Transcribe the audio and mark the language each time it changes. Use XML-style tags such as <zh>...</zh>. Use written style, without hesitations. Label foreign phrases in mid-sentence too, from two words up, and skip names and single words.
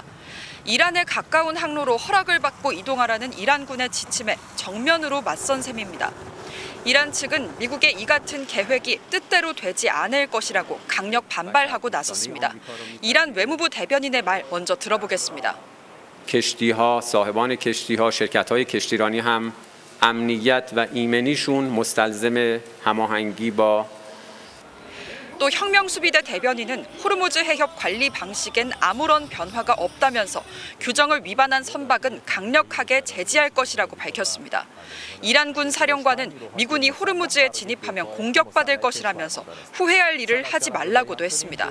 <ko>이란에 가까운 항로로 허락을 받고 이동하라는 이란군의 지침에 정면으로 맞선 셈입니다. 이란 측은 미국의 이 같은 계획이 뜻대로 되지 않을 것이라고 강력 반발하고 나섰습니다. 이란 외무부 대변인의 말 먼저 들어보겠습니다.</ko> <fa>کشتی‌ها صاحبان کشتی‌ها شرکت‌های کشتیرانی هم امنیت و ایمنیشون مستلزم هماهنگی با</fa> <ko>또 혁명수비대 대변인은 호르무즈 해협 관리 방식엔 아무런 변화가 없다면서 규정을 위반한 선박은 강력하게 제지할 것이라고 밝혔습니다. 이란군 사령관은 미군이 호르무즈에 진입하면 공격받을 것이라면서 후회할 일을 하지 말라고도 했습니다.</ko>